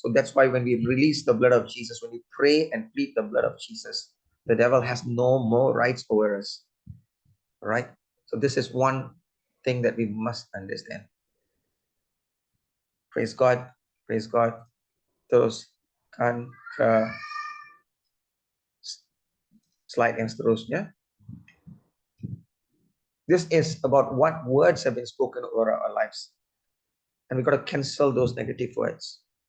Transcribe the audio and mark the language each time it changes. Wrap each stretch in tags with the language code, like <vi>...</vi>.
<en>So that's why when we release the blood of Jesus, when we pray and plead the blood of Jesus, the devil has no more rights over us. All right? So this is one thing that we must understand. Praise God. Praise God.</en> <ms>Teruskan ke slide yang seterusnya.</ms> <en>This is about what words have been spoken over our lives. And we got to cancel those negative words.</en>